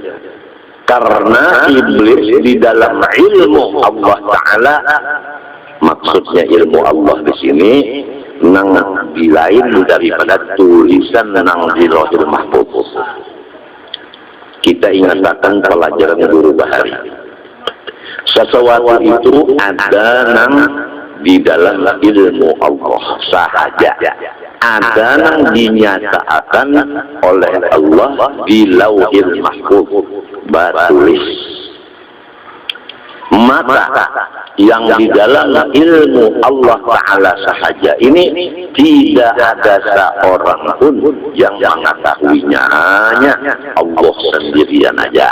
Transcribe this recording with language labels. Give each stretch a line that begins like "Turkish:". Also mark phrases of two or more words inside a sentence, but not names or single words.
Indonesian: Karena iblis di dalam ilmu Allah Ta'ala, maksudnya ilmu Allah di sini nang dilain daripada tulisan nang di Lauhul Mahfuz. Kita ingatkan pelajaran guru bahari. Sesuatu itu ada nang di dalam ilmu Allah sahaja, ada yang dinyatakan oleh Allah di Lauhul Mahfuz batulis. Maka yang di dalam ilmu Allah Ta'ala sahaja ini tidak ada seorang pun yang mengetahuinya, hanya Allah sendirian aja.